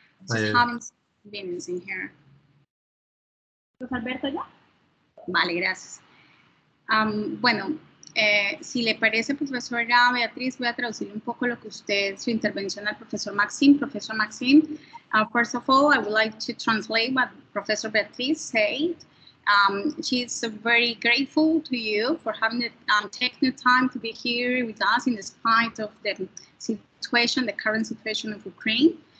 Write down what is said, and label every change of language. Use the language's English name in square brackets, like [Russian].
[English] Just having some business in here. [Spanish] ¿Profesor Alberto ya? Vale, gracias. Bueno, si le parece, profesora Beatriz, voy a traducir un poco lo que su intervención al profesor Maxim. [English] Professor Maxim, first of all, I would like to translate what Professor Beatriz said. She's very grateful to you for having taken the time to be here with us in spite of the situation, the current situation of Ukraine.